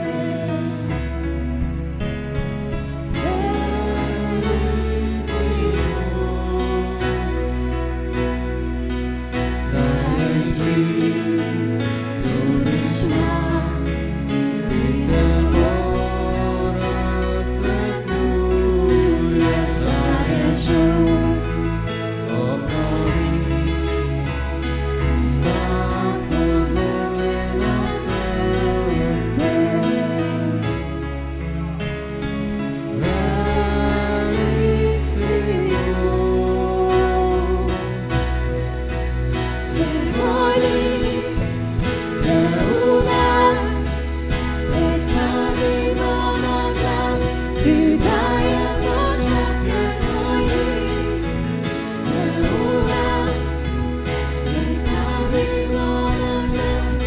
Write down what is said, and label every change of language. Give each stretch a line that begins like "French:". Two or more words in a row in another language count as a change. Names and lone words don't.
Croatian: Velik si daješ ti, ljubiš nas, ti tamo razdeluješ, daješ obnoviš
Slovenian: vsako zlomljeno srce.
Croatian: Velik si jer tvoj lik je u nas, ne slavimo na glas, ti dajemo čast, jer tvoj lik je u nas, ne slavimo na glas,